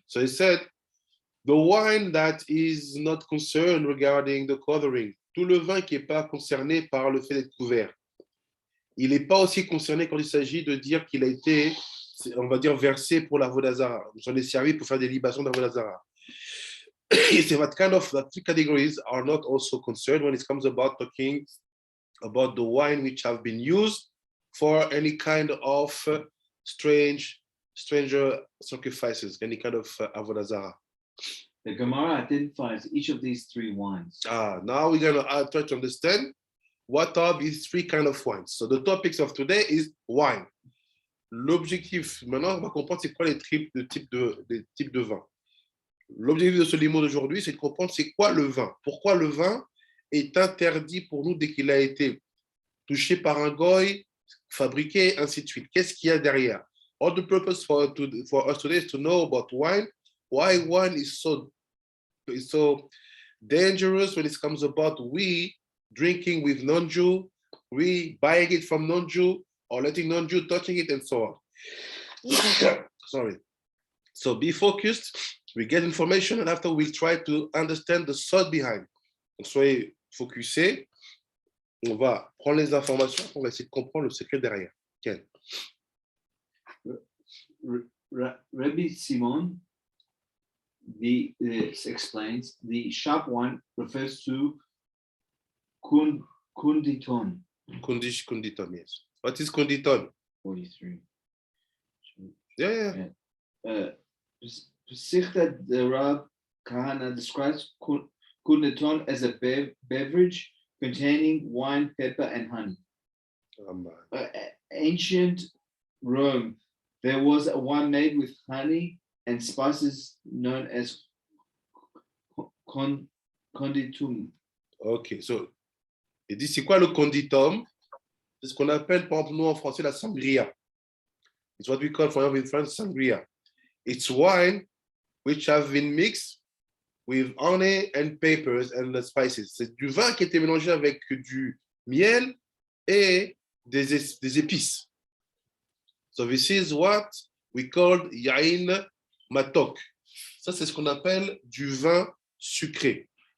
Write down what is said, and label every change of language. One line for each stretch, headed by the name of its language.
English: So he said, the wine that is not concerned regarding the covering,
French: tout le vin qui n'est pas concerné par le fait d'être couvert, il n'est pas aussi concerné quand il s'agit de dire qu'il a été, on va dire, versé pour la Vodazara. Nous en est servi pour faire des libations de la Vodazara.
English: He said, that two categories are not also concerned when it comes about talking about the wine which have been used for any kind of stranger sacrifices, any kind of Avodah. The Gemara identifies each of these three wines. Now we're going to try to understand what are these three kind of wines. So the topics of today is wine.
French: L'objectif, maintenant, on va comprendre c'est quoi les types de vin. L'objectif de ce limo d'aujourd'hui, c'est de comprendre c'est quoi le vin. Pourquoi le vin est interdit pour nous dès qu'il a été touché par un goy, fabriqué, ainsi de suite. Qu'est-ce qu'il y a derrière?
English: All the purpose for us today is to know about wine, why wine is so dangerous when it comes about we drinking with non-Jew, we buying it from non-Jew, or letting non-Jew touching it, and so on. Sorry. So be focused, we get information, and after we'll try to understand the thought behind.
French: Donc soyez focusés, on va prendre les informations, on va essayer de comprendre le secret derrière.
Hebrew: Ken.
English: Rabbi Simon explains the sharp wine refers to kunditon. Kunditon, yes. What is kunditon? 43. Yeah. Sichta the Rab Kahana describes kunditon as a beverage containing wine, pepper, and honey. Ancient Rome, there was a wine made with honey and spices known as conditum.
French: Ok, so, il dit c'est quoi le conditum? C'est ce qu'on appelle, par exemple, nous en français, la sangria.
English: It's what we call, for example, in France, sangria. It's wine which have been mixed with honey and peppers and the spices.
French: C'est du vin qui a été mélangé avec du miel et des épices.
English: So this is what we call yain matok.
French: Ça, c'est ce qu'on appelle du vin sucré.